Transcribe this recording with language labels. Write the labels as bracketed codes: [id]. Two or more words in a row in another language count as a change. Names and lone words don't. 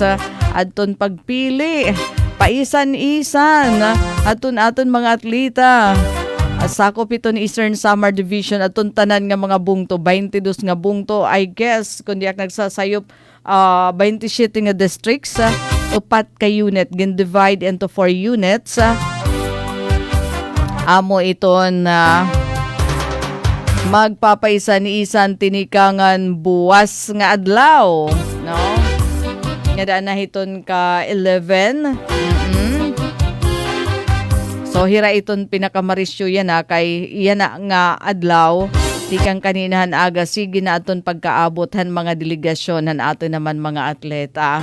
[war] Aton pagpili. Paisan-isan. Aton mga atleta. Sakop ito ni Eastern Samar Division at tanan nga mga bungto, 22 nga bungto, [en] I guess, [war] kundi ak nagsasayop 27 nga districts, upat ka unit, [en] divide into 4 units. [war] Amo ito na magpapaisa ni isan tinikangan buwas nga adlaw, no? Nga daan na hiton ka 11. So hira iton pinakamarisyo yan kay yan nga adlaw tikang kaninahan aga sige na aton pagkaabothan mga delegasyon han aton naman mga atleta.